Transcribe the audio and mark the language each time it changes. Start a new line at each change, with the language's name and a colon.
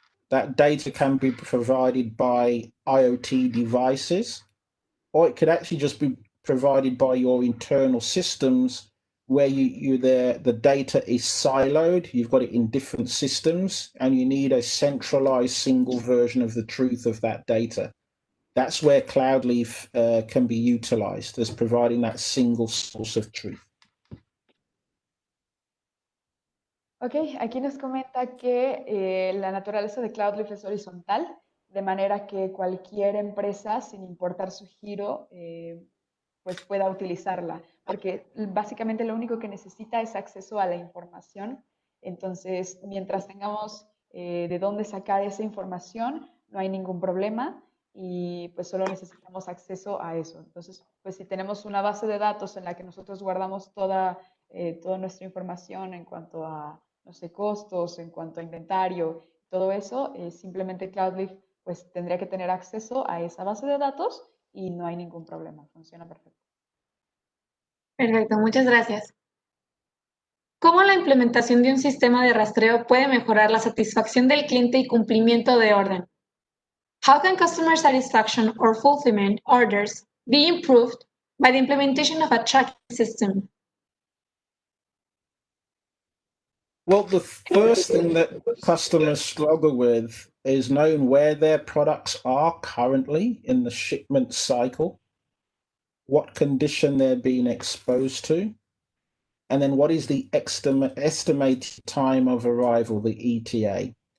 English: That data can be provided by IoT devices, or it could actually just be provided by your internal systems where the data is siloed. You've got it in different systems and you need a centralized single version of the truth of that data. That's where Cloudleaf can be utilized as providing that single source of truth.
Spanish: Ok, aquí nos comenta que la naturaleza de Cloudleaf es horizontal, de manera que cualquier empresa, sin importar su giro, pues pueda utilizarla, porque básicamente lo único que necesita es acceso a la información. Entonces, mientras tengamos de dónde sacar esa información, no hay ningún problema y pues solo necesitamos acceso a eso. Entonces, pues si tenemos una base de datos en la que nosotros guardamos toda nuestra información en cuanto a, no sé, costos, en cuanto a inventario, todo eso, simplemente Cloudleaf pues tendría que tener acceso a esa base de datos y no hay ningún problema, funciona perfecto. Perfecto, muchas gracias. ¿Cómo la implementación de un sistema de rastreo puede mejorar la satisfacción del cliente y cumplimiento de orden?
English: How can customer satisfaction or fulfillment orders be improved by the implementation of a tracking system? Well, the first thing that customers struggle with is knowing where their products are currently in the shipment cycle, what condition they're being exposed to, and then what is the estimated time of arrival, the ETA.